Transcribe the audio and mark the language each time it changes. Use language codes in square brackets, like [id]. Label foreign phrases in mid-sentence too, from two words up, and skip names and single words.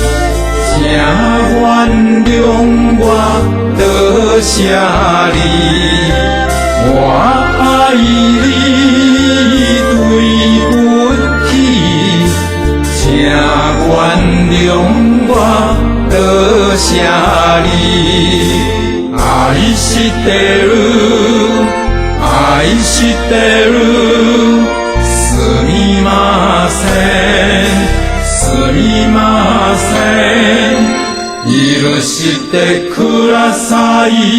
[zh] 請原諒我多謝你，我愛你對不起，請原諒我多謝你。 [ja] 愛してる、愛してる、すみません。すみません、許してください。